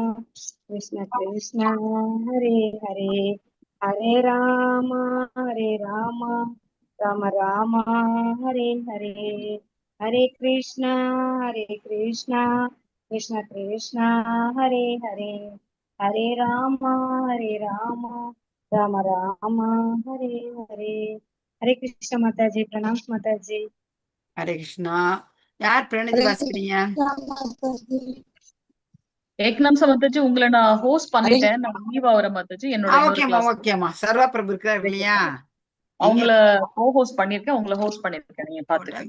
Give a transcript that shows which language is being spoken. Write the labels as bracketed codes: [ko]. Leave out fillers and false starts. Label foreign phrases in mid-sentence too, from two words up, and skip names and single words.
[sa] कृष्ण हरे हरे हरे राम राम राम हरे हरे हरे कृष्णा कृष्ण कृष्ण हरे हरे हरे राम राम राम हरे हरे हरे कृष्ण माताजी. [hi] प्रणाम माताजी. [ta] ஹரே கிருஷ்ணா. யார் பிரணதி வாசிக்கிறீங்க? ஏக் நிமிஷம் மாதாஜி, உங்களை நான் ஹோஸ்ட் பண்ணிட்டேன். நான் லீவ் ஆகுறேன் மாதாஜி. என்னோட ஓகேமா. சர்வா பிரபு இருக்கிறார் இல்லையா? அவங்கள ஹோஸ்ட் பண்ணிருக்கேன். உங்களை ஹோஸ்ட் பண்ணிருக்கேன். நீங்க பாத்துக்கங்க.